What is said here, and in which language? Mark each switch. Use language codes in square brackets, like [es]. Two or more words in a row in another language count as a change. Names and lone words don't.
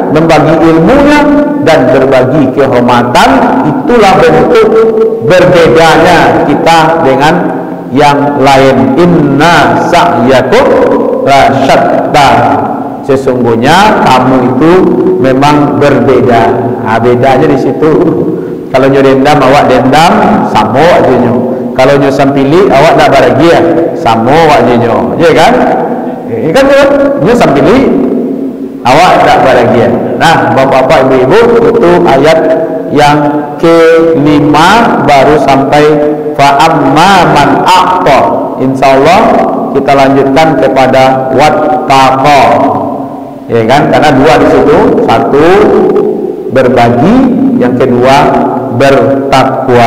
[id] Membagi ilmunya dan berbagi kehormatan, itulah bentuk berbedanya kita dengan yang lain. [ar] إن سعيكم لشتى, [id] sesungguhnya kamu itu memang berbeda. Nah, bedanya di situ. [min] Kalau nyo dendam awak dendam, samo aja nyo. Kalau nyo sampili awak dak bahagia, samo aja nyo. [id] Ya kan? [min] Ini kan nyo sampili awak dak bahagia. [id] Nah, Bapak-bapak, Ibu-ibu, itu ayat yang ke-5 baru sampai [ar] فأما من أعطى. [id] Insyaallah kita lanjutkan kepada wattaqa. Ya kan? Karena dua di situ, satu berbagi, yang kedua bertakwa.